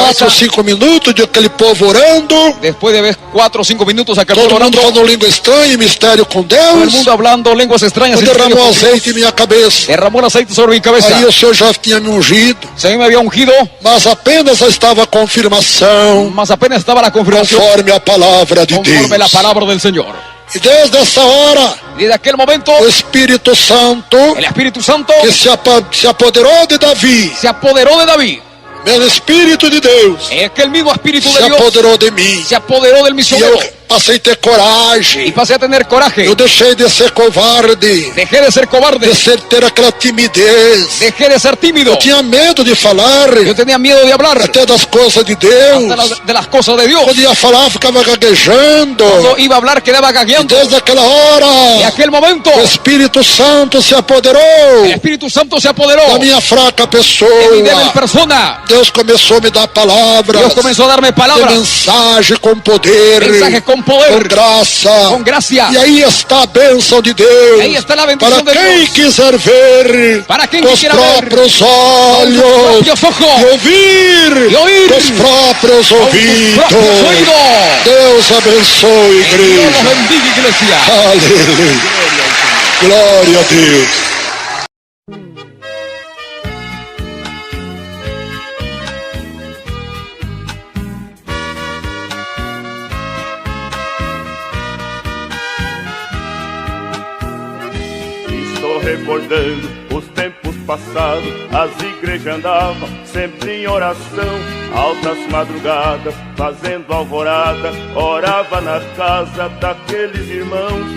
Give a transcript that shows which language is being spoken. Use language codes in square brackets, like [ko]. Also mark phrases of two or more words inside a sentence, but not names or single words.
[es] 4 cabeza, [pt] ou 5 minutos de aquele povo orando, [es] después de ver 4 o 5 minutos aquel todo pueblo mundo orando, [pt] falando língua estranha e mistério com [es] todo el [pt] Deus, [es] mundo hablando lenguas extrañas, y [pt] quando derramou [es] misterios con Dios, [pt] azeite em minha cabeça, [es] derramó el aceite sobre mi cabeza. [pt] aí o Senhor já tinha me ungido, [es] El Señor me había ungido, [pt] mas apenas estava a confirmação [es] mas apenas estaba la confirmación [pt] conforme a palavra de [es] conforme la [pt] Deus. [es] palabra del Señor. [pt] E desde essa hora, [es] Y desde aquel momento, [pt] o Espírito Santo, [es] el Espíritu Santo [pt] que se apoderou de Davi, [es] se apoderó de David. [pt] pelo Espírito de Deus, [es] Es que el mismo Espíritu [pt] se [es] de Dios [pt] apoderou de mim. [es] se apoderó del [pt] E [es] misionero. [pt] eu passei a ter coragem. [es] Y pasé a tener coraje. [pt] Eu deixei de ser covarde, [es] Dejé de ser cobarde. [pt] de ter aquela timidez. [es] Dejé de ser tímido. [pt] Eu tinha medo de falar [es] Yo tenía miedo de hablar [pt] até das coisas de [es] hasta [pt] Deus. [es] de las cosas de Dios. [pt] Quando ia falar, ficava gaguejando. [es] Cuando iba a hablar quedaba [pt] E [es] gagueando. [pt] desde aquela [es] Y [pt] hora, [es] aquel momento [pt] o Espírito Santo se apoderou [es] el Espíritu Santo se apoderó [pt] da minha fraca [es] de mi débil [pt] pessoa. [es] persona. [pt] Deus começou a me dar palavras [es] Dios comenzó a darme [pt] de [es] palabras, [pt] mensagem com poder, [es] mensajes con [pt] com [es] poder, [pt] graça. [es] con gracia. [pt] E aí está a bênção de Deus. [es] Ahí está la bendición [pt] Para [es] de [pt] quem [es] Dios. [pt] quiser ver [es] Para quien [pt] com os [es] quisiera ver [pt] próprios [es] con [pt] olhos [es] sus propios ojos [pt] e ouvir [es] y oír [pt] com os próprios [es] con sus [pt] ouvidos. [es] propios oídos. [pt] Deus abençoe, [es] Dios los [pt] igreja. [es] bendiga, iglesia. [pt] Aleluia. Glória a Deus. Estou recordando os tempos passados, as igrejas andavam sempre em oração, altas madrugadas, fazendo alvorada, orava na casa daqueles irmãos.